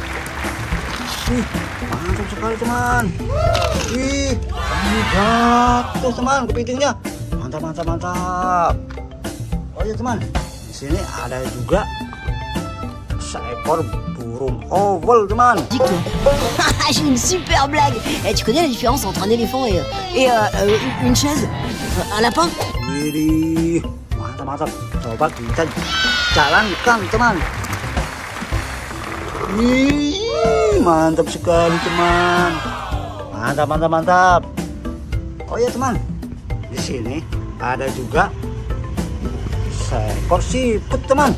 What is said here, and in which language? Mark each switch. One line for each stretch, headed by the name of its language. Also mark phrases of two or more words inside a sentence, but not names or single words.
Indonesian: Mantap sekali teman. Ini jatuh teman kepitingnya. Mantap mantap mantap. Oh ya teman, di sini ada juga seekor burung oval teman.
French: J'ai une super blague. Tu connais la différence entre un éléphant et une chaise? Un lapin?
Indonesian: Widih, mantap mantap. Coba kita jalankan teman. Mantap sekali teman. Mantap mantap mantap. Oh ya teman, di sini ada juga seekor siput teman.